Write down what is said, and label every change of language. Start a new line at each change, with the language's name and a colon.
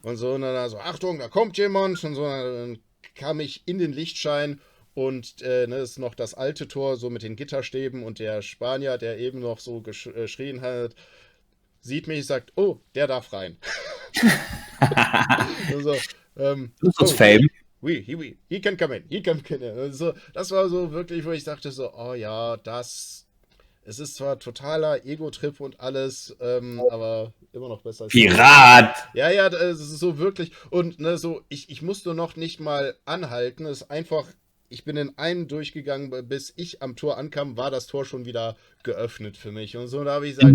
German: Und so, und dann so, Achtung, da kommt jemand. Und so, dann kam ich in den Lichtschein und ne, ist noch das alte Tor, so mit den Gitterstäben und der Spanier, der eben noch so geschrien hat, sieht mich, sagt, oh, der darf rein. Und so, Das ist oh,
English: Fame. he can come in, he can come in.
German: Und so, das war so wirklich, wo ich dachte so, oh ja, es ist zwar totaler Ego-Trip und alles, aber immer noch besser als nichts. Pirat! Ja, ja, das ist so wirklich. Und ne, so, ich musste noch nicht mal anhalten. Es ist einfach, ich bin in einen durchgegangen, bis ich am Tor ankam, war das Tor schon wieder geöffnet für mich. Und so, da habe ich gesagt,